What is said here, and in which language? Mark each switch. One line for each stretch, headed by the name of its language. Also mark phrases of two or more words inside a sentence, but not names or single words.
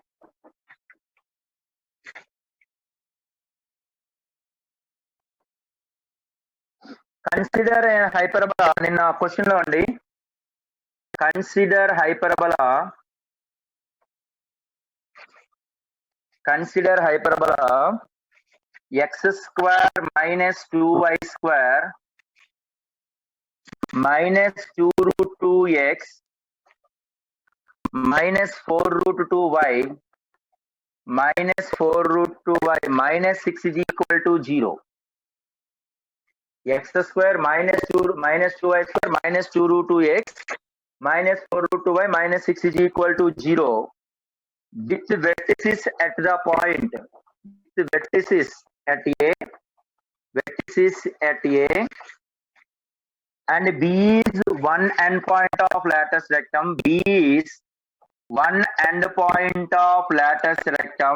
English: consider hyperbola.
Telugu: నిన్న క్వశ్చన్ లో అండి,
English: consider hyperbola x² minus 2y² minus 2√2x minus 4√2y minus 4√2y minus 6 is equal to 0. x² minus 2y² minus 2√2x minus 4√2y minus 6 is equal to 0. Which vertices at the point? Vertices at A and B is one endpoint of lattice rectum. B is one endpoint of lattice rectum.